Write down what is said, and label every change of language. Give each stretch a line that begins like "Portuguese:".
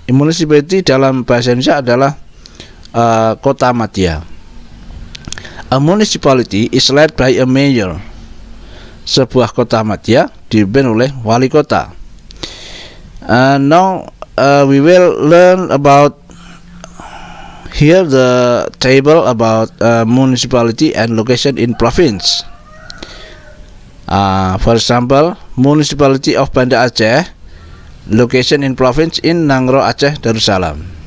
Indonesian: Municipality dalam bahasa Indonesia adalah kota madya.
English: A municipality is led by a mayor.
Indonesian: Sebuah kota madya dipimpin oleh wali kota.
English: Now we will learn about here the table about municipality and location in province. For example, Municipality of Banda Aceh location in province in Nangro, Aceh Darussalam.